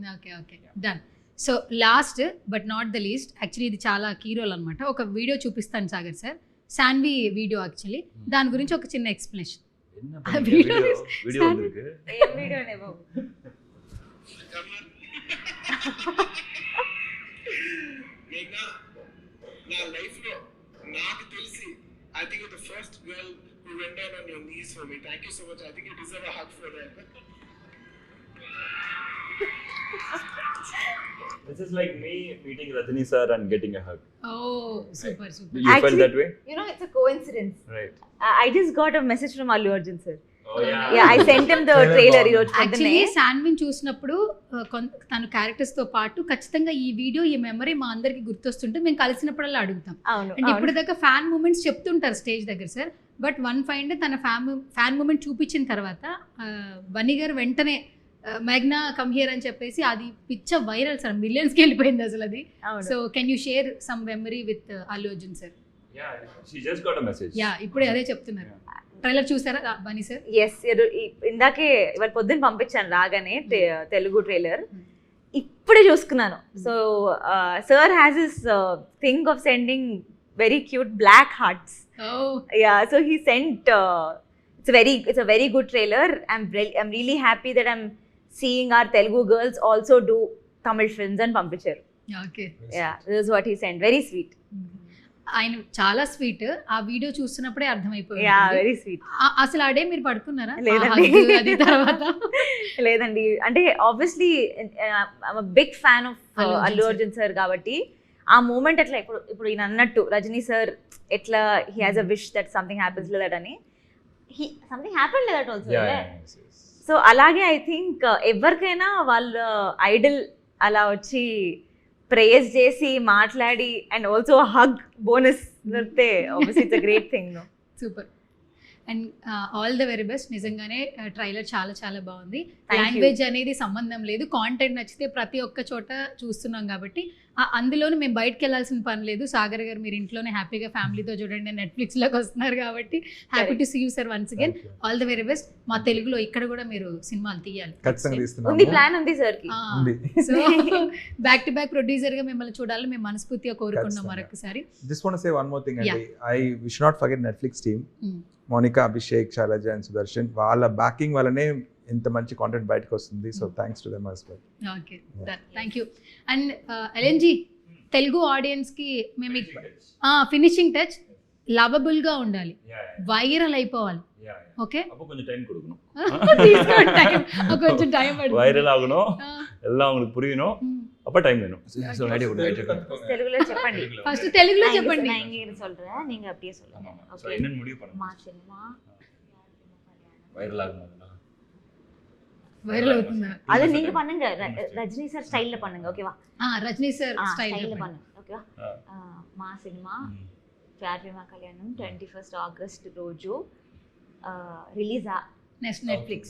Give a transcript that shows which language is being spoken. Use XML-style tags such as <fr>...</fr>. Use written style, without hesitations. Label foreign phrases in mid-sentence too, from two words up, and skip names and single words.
<en>Okay, done.</en> <te>సో లాస్ట్ బట్ నాట్ ద లీస్ట్, యాక్చువల్లీ ఇది చాలా కీ రోల్ అనమాట. ఒక వీడియో చూపిస్తాను సాగర్ సార్, సాన్వి వీడియో. యాక్చువల్లీ దాని గురించి ఒక చిన్న ఎక్స్ప్లెనేషన్.</te> <ta>என்ன வீடியோ வந்திருக்கு?</ta> <te>ఏం వీడియో నే బాబు?</te> <en>మేఘనా,</en> <te>నా లైఫ్ లో నాకు తెలిసి</te> <en>I think you're the first girl who went down on your knees for me. Thank you so much. I think you deserve a hug for that. This is like me meeting Rajini sir and getting a hug. Oh, super. You felt that way? You know, it's a coincidence. Right. I just got a message from Allu Arjun sir. Oh yeah. Yeah, I sent him the trailer</en> <te>ఈ రోజు యాక్చువల్లీ పొద్దున్నే. శాన్విన్ చూసినప్పుడు తన క్యారెక్టర్స్ తో పాటు ఖచ్చితంగా ఈ వీడియో, ఈ మెమరీ మా అందరికి గుర్తొస్తుంటే మేము కలిసినప్పుడల్లా అడుగుతాం. అవును, అండ్ ఇప్పుడు దాకా</te> <en>fan moments</en> <te>చెప్తుంటారు స్టేజ్ దగ్గర సార్,</te> <en>but one find</en> <te>తన</te> <en>fan moment</en> <te>చూపించిన తర్వాత బన్నీ గారు వెంటనే మేఘ్నా</te> <en>come here</en> <te>అని చెప్పేసి అది పిచ్చ వైరల్ సార్, మిలియన్స్కి వెళ్ళిపోయింది అసలు అది.</te> <en>So can you share some memory with Allu Arjun sir?</en> <te>Yeah, she just got a message. యా, ఇప్పుడే అదే చెప్తున్నారు. ట్రైలర్ చూసారా బన్నీ సార్? ఎస్, ఇందాకే ఇవాళ పొద్దున్న పంపించాను రాగానే తెలుగు ట్రైలర్, ఇప్పుడే చూసుకున్నాను.</te> <en>So sir has this thing of sending very cute black hearts. Yeah, so he sent,</en> <te>it's a very good trailer. I'm really happy that I'm seeing our Telugu girls also do Tamil films and పంపించారు. ఓకే. Yeah, this is what he sent. Very sweet. ఆయన చాలా స్వీట్. ఆ వీడియో చూస్తున్నప్పుడే అర్థమైపోయింది.</te> <en>Yeah very sweet.</en> <te>అసలు ఆ డే మీరు పడుకున్నారా? లేదండి. ఆ hug అది తర్వాత లేదండి, అంటే</te> <en>obviously big fan of అల్లు అర్జున్ అల్లు sir.</en> <te>అర్జున్ సార్ కాబట్టి ఆ మూమెంట్ అట్లా ఇప్పుడు ఈయన అన్నట్టు రజనీ సార్ ఎట్లా</te> <en>he has a wish that something happens that</en> <te>అని</te> <en>something happen that also. Yeah, yes.</en> <te>సో అలాగే</te> <en>I think</en> <te>ఎవరికైనా వాళ్ళ ఐడల్ అలా వచ్చి ప్రేయర్స్ చేసి మాట్లాడి</te> <en>and also hug bonus</en> <te>దొరికితే</te> <en>obviously it's a great thing. Super. And all the very best.</en> <te>నిజంగానే ట్రైలర్ చాలా చాలా బాగుంది.</te> <en>Thank you.</en> <te>లాంగ్వేజ్ అనేది సంబంధం లేదు. కాంటెంట్ నచ్చితే ప్రతి ఒక్క చోట చూస్తున్నాం కాబట్టి అందులోనూ మేము బయటకు వెళ్ళాల్సిన పని లేదు. సాగర్ గారు మీరు ఇంట్లోనే హ్యాపీగా ఫ్యామిలీతో చూడండి. నెట్ఫ్లిక్స్లోకి వస్తున్నారు కాబట్టి</te> <en>happy to see you sir once again. All the very best.</en> <te>మా తెలుగులో ఇక్కడ కూడా మీరు సినిమాలు తీయాలి. ఖచ్చితంగా ఉంది, తీస్తున్నాము. ప్లాన్ ఉంది సార్ కి. ఉంది.</te> <en>so back to back</en> <te>ప్రొడ్యూసర్గా మిమ్మల్ని చూడాలని మేము మనస్ఫూర్తిగా కోరుకున్నాం ఖచ్చితంగా. మరొకసారి.</te> <en>Just want to say one more thing Yeah.</en> <te>అండి.</te> <en>We should not forget Netflix team.</en> <te>మోనికా, అభిషేక్, శైలజ అండ్ సుదర్శన్ వాళ్ళ బ్యాకింగ్ వల్లనే ఇంత మంచి కాంటెంట్ బయటకు వస్తుంది.</te> <en>So thanks to them as well. Okay, thank you.</en> <te>అండ్ ఎల్ఎన్జీ తెలుగు ఆడియన్స్కి మేము</te> <en>finishing touch</en> <te>లవబుల్గా ఉండాలి, వైరల్ అయిపోవాలి. ఓకే,</te> <ta>அப்போ கொஞ்சம் டைம் கொடுக்கணும்.</ta> <te>తీసుకోండి టైం, కొంచెం టైం పడుతుంది.</te> <ta>வைரல் ஆகணும், எல்லாம் உங்களுக்கு புரியணும், அப்போ டைம் வேணும். ஸோ ஐடியா கொடுங்க.</ta> <te>తెలుగులో చెప్పండి. ఫస్ట్ తెలుగులో చెప్పండి.</te> <ta>நான் இங்க சொல்றேன், நீங்க அப்படியே சொல்லுங்க. ஸோ ஓகே. என்னன்னு முடிவு பண்ணுங்க.</ta> <te>మా సినిమా</te> <ta>வைரல் ஆகணும்.</ta> <te>వైరల్ అవుతుందా?</te> <ta>அது நீங்க பண்ணுங்க, ரஜினி சார் ஸ்டைல்ல பண்ணுங்க, ஓகேவா?</ta> <te>రజనీ సార్ స్టైల్ స్టైల్</te> <ta>பண்ணுங்க, ఓకేవా?</ta> <te>మా సినిమా ప్యార్ ప్రేమ కళ్యాణం 21 ఆగస్ట్ రోజు రిలీజ్ నెక్స్ట్ నెట్ఫ్లిక్స్</te>